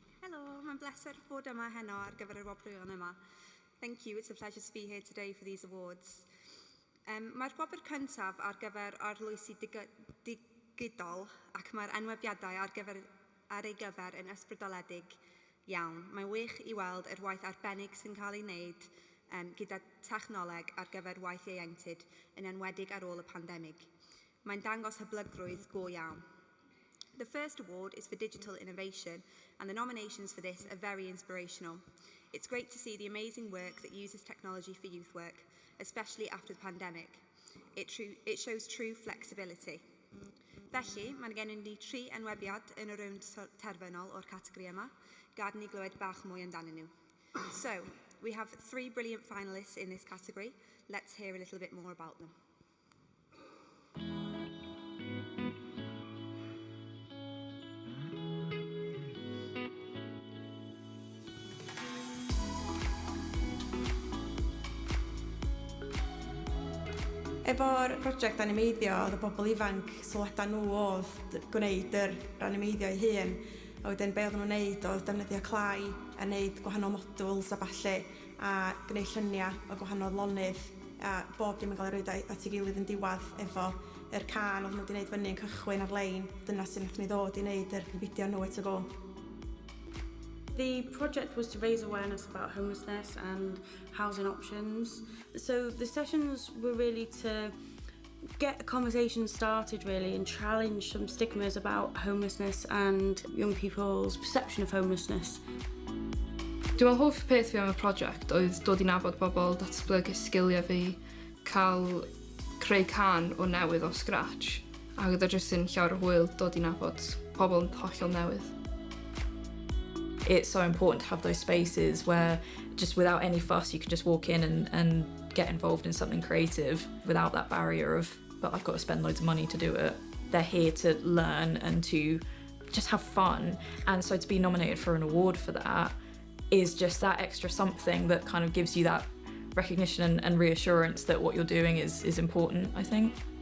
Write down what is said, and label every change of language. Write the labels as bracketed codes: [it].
[cy] Hello, mae'n bleser bod yma heno ar gyfer y Gwobrau yma. [en] Thank you, it's a pleasure to be here today for these awards. [cy] Mae'r gwobr cyntaf ar gyfer arloesi digidol ac mae'r enwebiadau ar ei gyfer yn ysbrydoledig iawn. Mae'n wych i weld yr waith arbennig sy'n cael ei wneud gyda technoleg ar gyfer Gwaith Ieuenctid yn enwedig ar ôl y pandemig. Mae'n dangos hyblygrwydd go iawn. [en] The first award is for digital innovation, and the nominations for this are very inspirational. It's great to see the amazing work that uses technology for youth work, especially after the pandemic. It shows true flexibility. [cy] Felly, mae gennym ni 3 enwebiad yn y rownd terfynol o'r categori yma, gad ni glywed bach mwy amdanyn nhw. [en] So, we have 3 brilliant finalists in this category. Let's hear a little bit more about them. [cy] Efo'r prosiect animeiddio, oedd y bobl ifanc sylwada nhw oedd gwneud yr animeiddio ei hun. A wedyn be oedden nhw'n wneud oedd defnyddio clai a wneud gwahanol modwls a ballu a gwneud lluniau o gwahanol lonydd. A bob dim yn cael ei roed at ei gilydd yn diwedd efo yr can oedd nhw wedi wneud fyny yn cychwyn ar-lein. Dyna sy'n nath ni ddod i wneud yr fideo nhw eto go. [en] The project was to raise awareness about homelessness and housing options. So the sessions were really to get a conversation started really and challenge some stigmas about homelessness and young people's perception of homelessness. [cy] Dwi'n meddwl hoff peth fi am y prosiect oedd dod i nabod bobl, datblygu sgiliau fi, cael creu can o newydd o scratch. A oedd o jyst yn llawer o hwyl dod i nabod pobl yn hollol newydd. [en] It's so important to have those spaces where just without any fuss you can just walk in and get involved in something creative without that barrier of, but I've got to spend loads of money to do it. They're here to learn and to just have fun, and so to be nominated for an award for that is just that extra something that kind of gives you that recognition and reassurance that what you're doing is important, I think.